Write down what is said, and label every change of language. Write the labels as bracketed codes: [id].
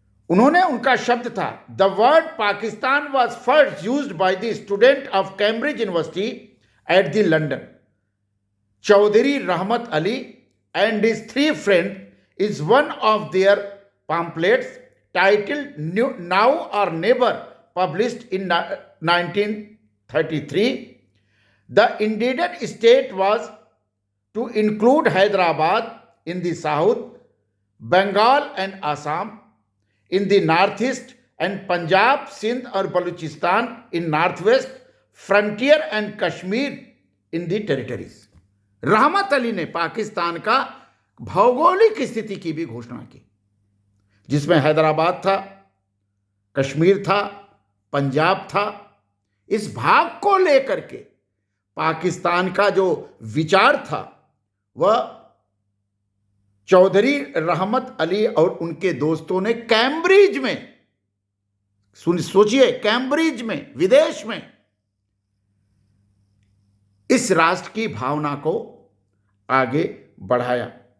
[hi] उनका शब्द था, [en] The word Pakistan was first used by the student of Cambridge University at the London, Chaudhry Rahmat Ali and his 3 friend is one of their pamphlets titled Now or Never, published in 1933. The intended state was to include Hyderabad in the south, Bengal and Assam in the northeast, and Punjab, Sindh or Balochistan in northwest, frontier and Kashmir in the territories. [hi] रहमत अली ने पाकिस्तान का भौगोलिक स्थिति की भी घोषणा की, जिसमें हैदराबाद था, कश्मीर था, पंजाब था। इस भाग को लेकर के पाकिस्तान का जो विचार था वह चौधरी रहमत अली और उनके दोस्तों ने कैम्ब्रिज में, सोचिए कैम्ब्रिज में, विदेश में, इस राष्ट्र की भावना को आगे बढ़ाया।